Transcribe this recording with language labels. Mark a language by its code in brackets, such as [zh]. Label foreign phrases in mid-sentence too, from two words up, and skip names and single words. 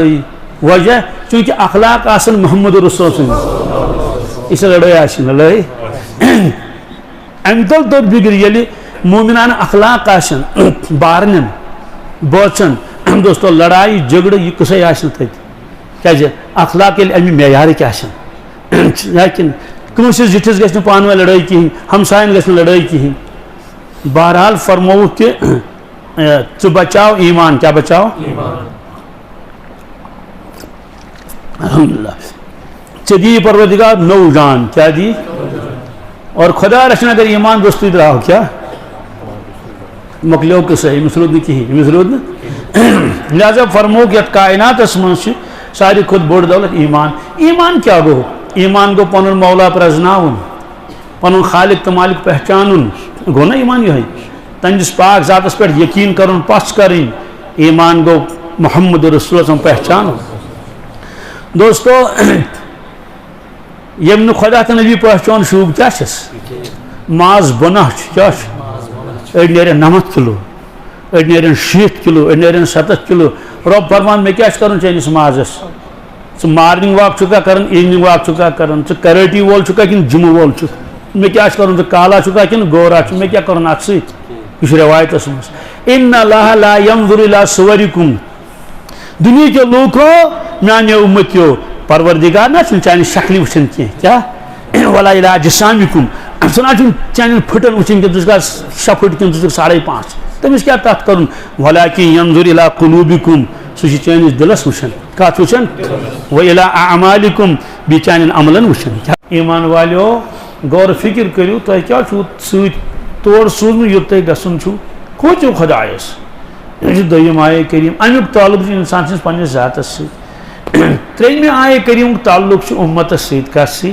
[ks] لڑٲیی وجہ چونکہ اخلاق آسن محمد رسول سٕنٛدۍ یہِ چھِ لڑٲے آسہِ لڑٲے امہ تل توٚت بِگرِ ییٚلہِ مومنانہ اخلاق آسن بارنٮ۪ن بٲژن دوستو لڑائی جھگڑٕ یہِ قٕصے آسہِ نہٕ تتہِ کیازِ اخلاق ییٚلہِ امہِ معیارٕکۍ آسن لیکن کٲنٛسہِ زِٹھِس گژھِ نہٕ پانہٕ ؤنۍ لڑٲے کِہیٖنۍ ہمساین گژھِ نہٕ لڑٲے کِہیٖنۍ بہرحال فرمووُکھ کہ ژٕ بچاو ایمان کیا بچاو الحمدللہ ژےٚ دی پروردگار نو جان کیا دی اور خدا رچھن اگر ایمان دوستی درٛاو کیا مۄکلیو قصہٕ أمِس روٗد نہٕ کِہیٖنۍ أمِس روٗد نہٕ لہذا فرمووُکھ یتھ کائناتس منٛز چھِ ساروی کھۄتہٕ بوٚڑ دولت ایمان ایمان کیا گوٚو ایمان گوٚو پنُن مولا پرٛزناوُن پنُن خالق تہٕ مالک پہچانُن گوٚو نا ایمان یِہوٚے تہنٛدِس پاک ذاتس پٮ۪ٹھ یقیٖن کرُن پژھ کرٕنۍ ایمان گوٚو محمد رسول پہچانُن دوستو ییٚمۍ نہٕ خدا تہٕ نبی پہچان شوٗب کیٛاہ چھس ماز بۄناہ چھُ کیٛاہ چھُ أڑۍ نیرن 90 کِلوٗ أڑۍ نیرن 60 کِلوٗ أڑۍ نیرن 70 کِلوٗ رۄب فرمان مےٚ کیٛاہ چھُ کرُن چٲنِس مازس ژٕ [en] morning walk [ks] چھُکھا کران [en] evening walk [ks] چھُکھا کران ژٕ کراٹی وول چھُکھا کِنہٕ جِمہٕ وول چھُکھ مےٚ کیٛاہ چھُ کرُن ژٕ کالا چھُکھا کِنہٕ گورا چھُ مےٚ کیٛاہ کرُن اتھ سۭتۍ یہ چھُ روایتس منٛز [ar] اِنَّ اللَّهَ لَا يَنظُرُ إِلَىٰ صُوَرِكُمْ [ks] دُنیا کے لوٗکو میانیو اُمتیو پروردگار نہ چھُنہٕ چانہِ شکلہِ وٕچھان کینٛہہ کیٛاہ [ar] وَلَا إِلَىٰ أَجْسَامِكُمْ [ks] سُہ نہ چھُنہٕ چانٮ۪ن پھٕٹن وٕچھان کینٛہہ ژٕ چھُکھا 6 پھٕٹ کِنہٕ ژٕ چھُکھ 5.5 تٔمِس کیٛاہ تتھ کرُن [ar] وَلَٰكِن يَنظُرُ إِلَىٰ قُلُوبِكُمْ [ks] سُہ چھُ چٲنِس دِلس وٕچھان کتھ وٕچھان [ar] وَإِلَىٰ أَعْمَالِكُمْ [ks] بیٚیہِ چانٮ۪ن عملن وٕچھان ایمان والیو غور فکر کٔرِو تۄہہِ کیٛاہ چھُو سۭتۍ تور سوٗزمُت یوٚت تۄہہِ گژھُن چھُو کھوٗژِو خۄدایس یہِ چھُ دوٚیِم آیے کریٖم امیُک تعلق چھُ انسان سٕنٛدِس پننِس ذاتس سۭتۍ ترٛیٚیِمہِ آیے کریٖمُک تعلق چھُ اُمتس سۭتۍ کتھ